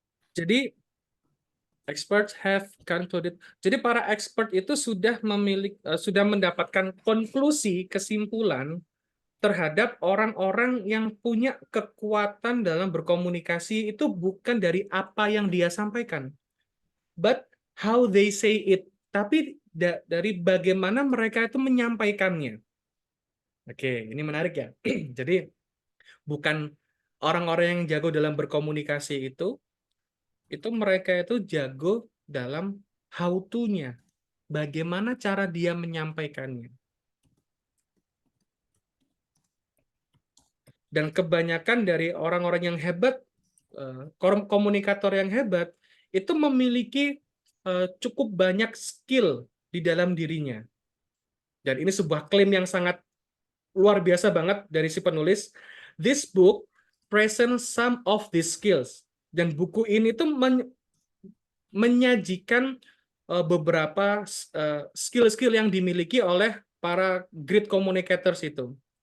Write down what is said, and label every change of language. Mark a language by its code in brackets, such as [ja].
[en] Jadi experts have concluded. [id] Jadi para expert itu sudah mendapatkan konklusi, kesimpulan terhadap orang-orang yang punya kekuatan dalam berkomunikasi itu bukan dari apa yang dia sampaikan, [en] but how they say it. [id] Tapi dari bagaimana mereka itu menyampaikannya. Oke, ini menarik ya. Jadi bukan orang-orang yang jago dalam berkomunikasi itu mereka itu jago dalam how to-nya. Bagaimana cara dia menyampaikannya. Dan kebanyakan dari orang-orang yang hebat, komunikator yang hebat, itu memiliki cukup banyak skill di dalam dirinya. Dan ini sebuah klaim yang sangat luar biasa banget dari si penulis. [en] This book presents some of these skills. [id] Dan buku ini tuh menyajikan beberapa skill-skill yang dimiliki oleh para great communicators itu.